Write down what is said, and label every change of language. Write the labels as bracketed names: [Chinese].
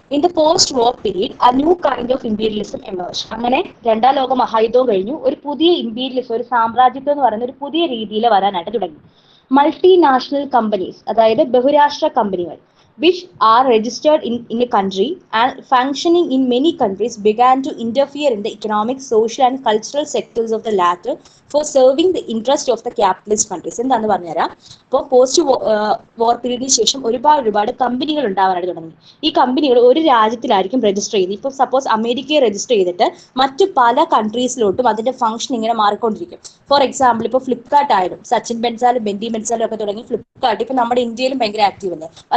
[English] In the post war period a new kind of imperialism emerged. [Malayalam] അങ്ങനെ 2ാം ലോക മഹായുദ്ധവും കഴിഞ്ഞു, ഒരു പുതിയ ഇമ്പീരിയലിസം, ഒരു സാമ്രാജ്യത്വം എന്ന് പറയുന്ന ഒരു പുതിയ രീതിയിൽ വരാനായിട്ട് തുടങ്ങി. [English] multinational companies, [Malayalam] അതായത് ബഹുരാഷ്ട്ര കമ്പനികൾ, [English] which are registered in a country and functioning in many countries, began to interfere in the economic, social and cultural sectors of the latter for serving the interest of the capitalist countries. [Malayalam] എന്താന്ന് പറഞ്ഞുതരാം. അപ്പോൾ post വാർ പീരീഡിന് ശേഷം ഒരുപാട് കമ്പനികൾ ഉണ്ടാവാനായിട്ട് തുടങ്ങി. ഈ കമ്പനികൾ ഒരു രാജ്യത്തിലായിരിക്കും രജിസ്റ്റർ ചെയ്ത്. ഇപ്പോൾ സപ്പോസ് അമേരിക്കയെ രജിസ്റ്റർ ചെയ്തിട്ട് മറ്റു പല കൺട്രീസിലോട്ടും അതിന്റെ ഫംഗ്ഷൻ ഇങ്ങനെ മാറിക്കൊണ്ടിരിക്കും. ഫോർ എക്സാമ്പിൾ, ഇപ്പോൾ ഫ്ലിപ്കാർട്ട് ആയാലും സച്ചിൻ ബെൻസാലും ബെന്നി ബെൻസാലും ഒക്കെ തുടങ്ങി ഫ്ലിപ്കാർട്ട് ഇപ്പൊ നമ്മുടെ ഇന്ത്യയിലും ഭയങ്കര ആക്റ്റീവ് അല്ലേ.